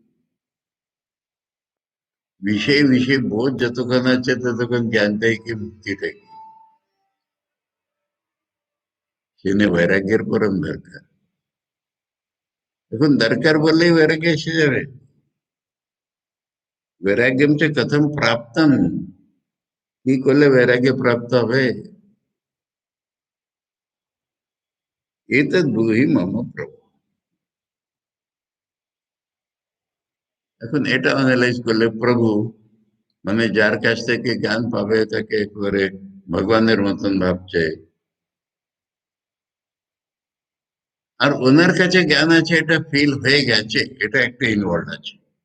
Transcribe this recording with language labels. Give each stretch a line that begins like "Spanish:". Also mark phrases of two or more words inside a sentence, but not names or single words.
Bangla: বিষয় বিষয় বোধ যতক্ষণ আছে ততক্ষণ জ্ঞানটাই কি, মুক্তিটাই কি? সেখানে বৈরাগ্যের পরম দরকার। এখন দরকার বললেই বৈরাগ্য এসে যাবে?
Sanskrit: वैराग्यम च कथम प्राप्तम,
Bangla: কি করলে বৈরাগ্য প্রাপ্ত হবে?
Sanskrit: এতদ ব্রূহি মম প্রভু।
Bangla: এখন এটা অ্যানালাইজ করলে প্রভু মানে যার কাছ থেকে জ্ঞান পাবে তাকে করে ভগবানের মতন ভাবছে, আর ওনার কাছে জ্ঞান আছে এটা ফিল হয়ে গেছে, এটা একটা ইনভলভ আছে।